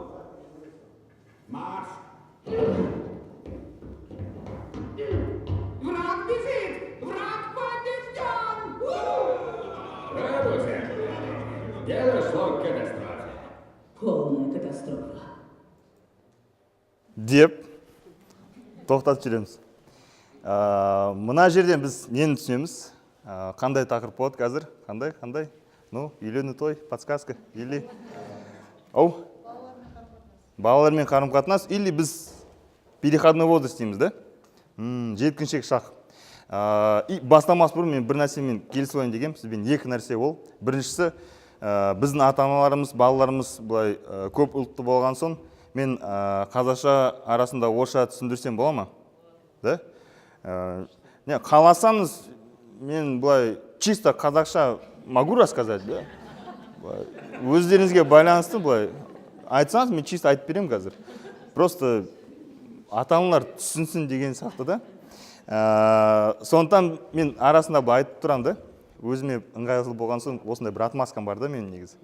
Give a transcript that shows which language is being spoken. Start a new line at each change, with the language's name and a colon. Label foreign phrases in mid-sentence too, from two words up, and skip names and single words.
Russian: Марш! Враг бежит! Враг побежден! Радуйся! Дело шло к катастрофе. Полная катастрофа.
Kazakh: Деп тоқтатып жүреміз. Мына жерден біз нені түсінеміз? Қандай тақырып болады қазір? Қандай? Ну, үйлену той, подсказка, или... Балалармен қарым-қатынас, или біз
Russian: переходной возраст
Kazakh: дейміз, да? Жеткіншек шақ. И бастамас бұрын мен бір нәрсемен келісіп дегенмін, сізбен 2 нәрсе ол. Біріншісі, біздің ата-аналарымыз, балаларымыз былай көп ұлтты болған соң, мен қазақша арасында орысша түсіндірсем бола ма? Да? Не, қаласаңыз, мен былай чисто қазақша
Russian: могу рассказать,
Kazakh: да? Өздеріңізге байланысты былай айтсаңыз, мен чисто айтып берем қазір. Просто ата-аналар түсінсін деген сияқты да. Сондықтан мен арасында былай айтып тұрам да, өзіме ыңғайлы болған соң осындай бір отмазкам бар да менің негізі.